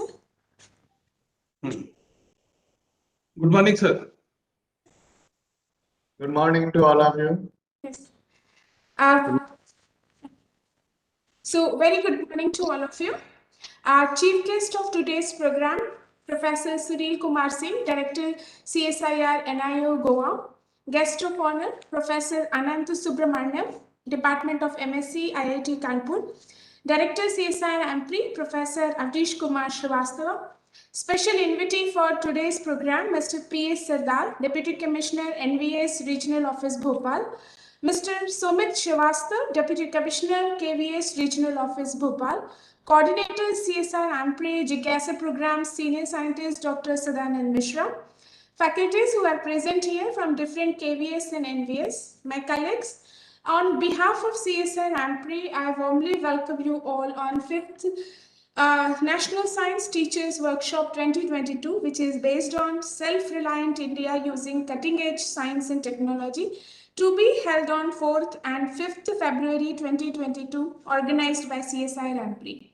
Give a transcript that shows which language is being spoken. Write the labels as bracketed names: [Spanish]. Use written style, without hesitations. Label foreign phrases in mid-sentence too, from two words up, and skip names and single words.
[English] Good morning, sir. Good morning to all of you. Yes. So, very good morning to all of you. Our chief guest of today's program, Professor Sunil Kumar Singh, Director CSIR-AMPRI Goa. Guest of honor, Professor Ananda Subramaniam, Department of MSc, IIT Kanpur. Director CSIR-AMPRI, Professor Avnish Kumar Srivastava. Special invitee for today's program, Mr. P.S. Sardar, Deputy Commissioner, NVS Regional Office, Bhopal. Mr. Sumit Srivastava, Deputy Commissioner, KVS Regional Office, Bhopal. Coordinator, CSIR-AMPRI Jigyasa Program, Senior Scientist, Dr. Sadanand Mishra. Faculties who are present here from different KVS and NVS. My colleagues, on behalf of CSIR-AMPRI, I warmly welcome you all on 5th National Science Teachers Workshop 2022, which is based on Self-Reliant India using cutting-edge science and technology, to be held on 4th and 5th February 2022, organized by CSIR-AMPRI.